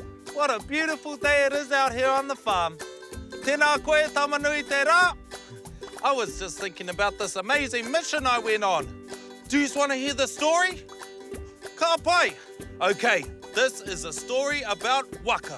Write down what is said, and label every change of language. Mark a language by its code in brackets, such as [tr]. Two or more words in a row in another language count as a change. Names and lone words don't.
[en] What a beautiful day it is out here on the farm. [mi] Tēnā koe, tamanui te rā. [en] I was just thinking about this amazing mission I went on. Do you just want to hear the story? [mi] Ka pai. [en] Okay, this is a story about waka.